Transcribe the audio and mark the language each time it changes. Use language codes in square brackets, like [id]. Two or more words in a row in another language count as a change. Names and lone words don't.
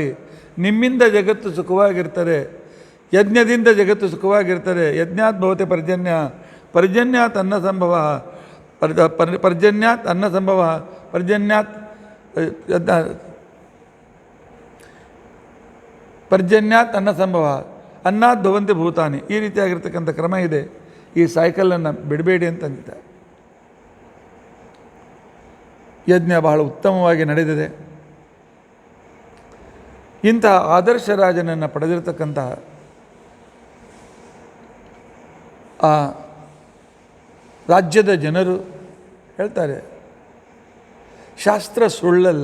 [kn] ನಿಮ್ಮಿಂದ ಜಗತ್ತು ಸುಖವಾಗಿರ್ತಾರೆ, ಯಜ್ಞದಿಂದ ಜಗತ್ತು ಸುಖವಾಗಿರ್ತಾರೆ. [sa] ಯಜ್ಞಾತ್ ಭವತೆ ಪರ್ಜನ್ಯ, ಪರ್ಜನ್ಯಾತ್ ಅನ್ನ ಸಂಭವ, ಪರ್ಜನ್ಯಾತ್ ಅನ್ನ ಸಂಭವ, ಪರ್ಜನ್ಯಾತ್ ಪರ್ಜನ್ಯಾತ್ ಅನ್ನ ಸಂಭವ, ಅನ್ನಾತ್ ಭವಂತಿ ಭೂತಾನಿ. [kn] ಈ ರೀತಿಯಾಗಿರ್ತಕ್ಕಂಥ ಕ್ರಮ ಇದೆ. ಈ ಸೈಕಲನ್ನು ಬಿಡಬೇಡಿ ಅಂತ ಅಂದಿದ್ದಾರೆ. ಯಜ್ಞ ಬಹಳ ಉತ್ತಮವಾಗಿ ನಡೆದಿದೆ. ಇಂತಹ ಆದರ್ಶ ರಾಜನನ್ನು ಪಡೆದಿರತಕ್ಕಂತಹ ಆ ರಾಜ್ಯದ ಜನರು ಹೇಳ್ತಾರೆ, ಶಾಸ್ತ್ರ ಸುಳ್ಳಲ್ಲ.